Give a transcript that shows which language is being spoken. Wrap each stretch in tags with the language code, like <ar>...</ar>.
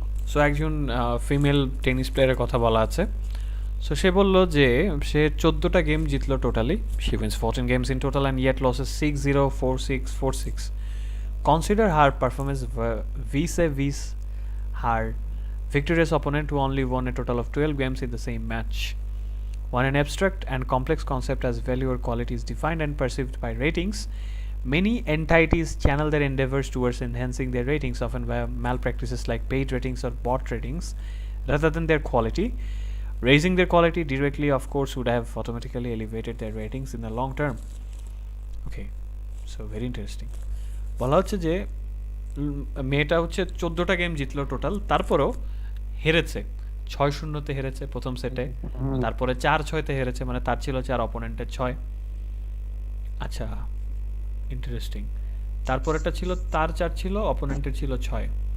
<bn>So একজন female tennis প্লেয়ারের কথা বলা আছে। সো সে বললো যে সে 14টা গেম জিতলো totally.</bn> <en>She wins 14 games in total and yet loses 6-0, 4-6, 4-6. Consider her performance vis-a-vis her victorious opponent, who only won a total of 12 games in the same match. When an abstract and complex concept as value or quality is defined and perceived by ratings, many entities channel their endeavors towards enhancing their ratings, often via malpractices like paid ratings or bot ratings, rather than their quality. Raising their quality directly, of course, would have automatically elevated their ratings in the long term. Okay, so very interesting.</en> <bn>বলা হচ্ছে যে মেয়েটা হচ্ছে 14টা game জিতলো total, তারপরেও হেরেছে 6-0-তে হেরেছে প্রথম সেটে, তারপরে 4-6-তে হেরেছে, মানে তার ছিল 4 অপোনেন্টের 6। আচ্ছা, ইন্টারেস্টিং। তারপরেরটা ছিল তার 4 ছিল, অপোনেন্টের ছিল 6।</bn>